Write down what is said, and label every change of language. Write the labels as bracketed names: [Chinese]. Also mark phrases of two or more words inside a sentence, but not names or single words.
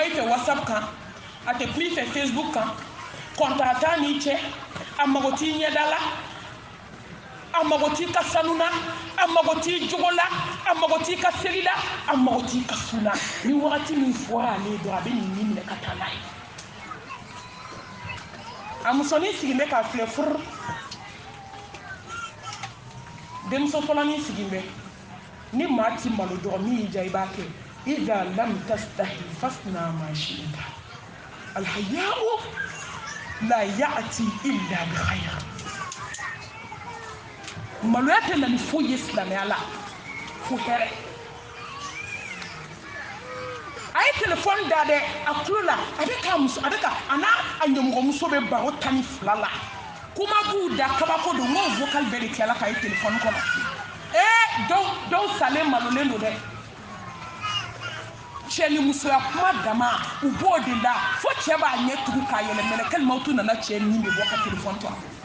[Bambara] i fɛ whatsapp kan a tɛ kuma i fɛ facebook kan kɔntan t'a n'i cɛ a mago t'i ɲɛda la a mago t'i ka sanu na a mago t'i jogo la a mago t'i ka seli la a mago t'i ka su la ni wagati min fɔra ale ye dɔrɔn a bɛ nin ni minɛ ka taa n'a ye a musonin sigilen bɛ k'a filɛ furu denmuso fɔlɔnin sigilen bɛ ni maa ti malo dɔrɔn min y'i diya i b'a kɛ [Arabic] إذا لم تستحي فاصنع ما شئت الحياء لا يأتي إلا بخير [Bambara] maloya tɛ na ni foyi ye silamɛya la fo hɛrɛ a ye telefɔni da dɛ a tulo la a bɛ ka a n'a a ɲɛmɔgɔmuso bɛ baro 12 la kuma b'u da kabako don n ko vocal bɛɛ de tilala k'a ye telefɔni kɔnɔ dɔw salen malolen don dɛ cɛ ni musoya kuma dama u b'o de la fo cɛ b'a ɲɛ tugu k'a yɛlɛ mɛlɛkɛli mawutu nana cɛ nin de bɔ ka telefɔni kɔnɔ